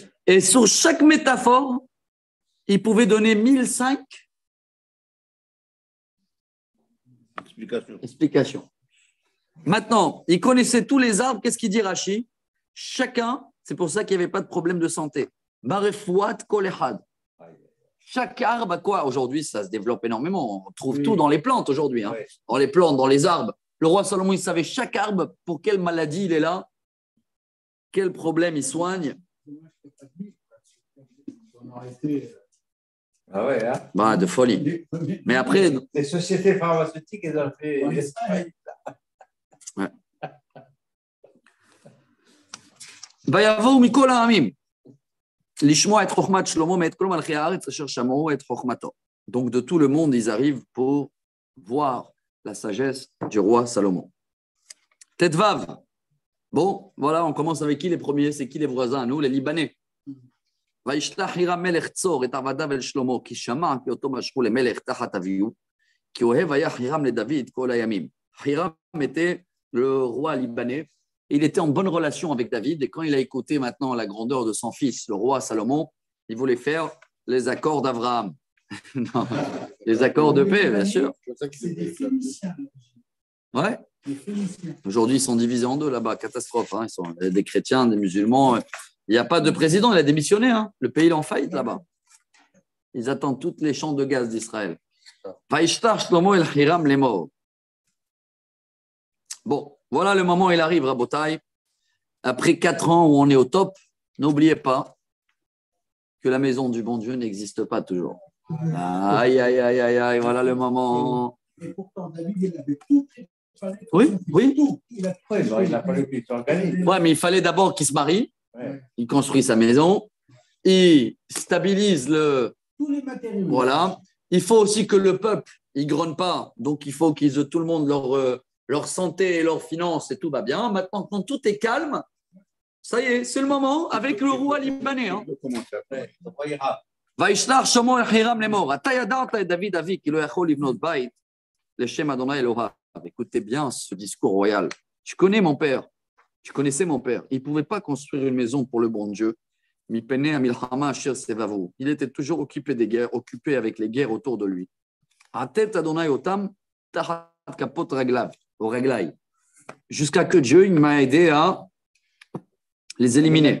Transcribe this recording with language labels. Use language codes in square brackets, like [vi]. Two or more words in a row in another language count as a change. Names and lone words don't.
[fr] Et sur chaque métaphore, il pouvait donner 1005 explications. Maintenant, il connaissait tous les arbres. Qu'est-ce qu'il dit Rashi? Chacun, c'est pour ça qu'il n'y avait pas de problème de santé. [he] מרפאת כל אחד. [fr] Chaque arbre a quoi? Aujourd'hui, ça se développe énormément. On trouve tout dans les plantes aujourd'hui. Hein. Ouais. Dans les plantes, dans les arbres. Le roi Salomon, il savait chaque arbre pour quelle maladie il est là, quel problème il soigne. Moi, je ne pas dit, on aurait été Ah ouais, hein. Bah, de folie. les premiers. Mais après, Les sociétés pharmaceutiques, elles ont fait. Ouais, ça, [he] ויבואו מכל העמים לשמוע את חוכמת שלמה מאת כל מלכי הארץ אשר שמעו את חוכמתו. [fr] Donc de tout le monde, ils arrivent pour voir la sagesse du roi Salomon. Tetvav. Bon, voilà, on commence avec qui les premiers? C'est qui les voisins? Nous, les Libanais. [he] וישלח חירם מלך צור את עבדיו אל שלמה, כי שמע כי אותו משכו למלך תחת אביהו, כי אוהב היה חירם לדוד כל הימים. [fr] חירם était le roi libanais. Il était en bonne relation avec David et quand il a écouté maintenant la grandeur de son fils, le roi Salomon, il voulait faire les accords d'Abraham. Non, les accords de paix, bien sûr. C'est des Phéniciens. Ouais. Des Phéniciens. Aujourd'hui, ils sont divisés en deux là-bas, catastrophe. Hein. Ils sont des chrétiens, des musulmans. Il n'y a pas de président, il a démissionné. Hein. Le pays est en faillite là-bas. Ils attendent toutes les champs de gaz d'Israël. [he] וישלח שלמה אל חירם לאמר. [fr] Bon, voilà le moment où il arrive, Rabotai. après 4 ans où on est au top, n'oubliez pas que la maison du bon Dieu n'existe pas toujours. Aïe, aïe, aïe, aïe, aïe, voilà le moment. Et pourtant, David, il avait tout préparé pour Oui, son fils. oui. Tout. Il a Ouais, bon, il a fallu qu'il s'organise. Ouais, mais il fallait d'abord qu'il se marie, Ouais. il construit sa maison, il stabilise le. tous les matériaux. Voilà. Il faut aussi que le peuple, il grogne pas. Donc, il faut qu'ils aient tout le monde leur santé et leurs finances et tout va bien. Maintenant, quand tout est calme, ça y est, c'est le moment avec le roi libanais. Hein. On peut commencer après. Ouais, donc, on ira. [he] וישלח שמו אל חירם לאמור, אתה ידעת את דוד אבי כי לא יכול לבנות בית לשם אדוני אלוהיו. [fr] Écoutez bien ce discours royal. Tu connais mon père, tu connaissais mon père. Il ne pouvait pas construire une maison pour le bon Dieu. Il était toujours occupé des guerres, occupé avec les guerres autour de lui. Jusqu'à que Dieu il m'a aidé à les éliminer.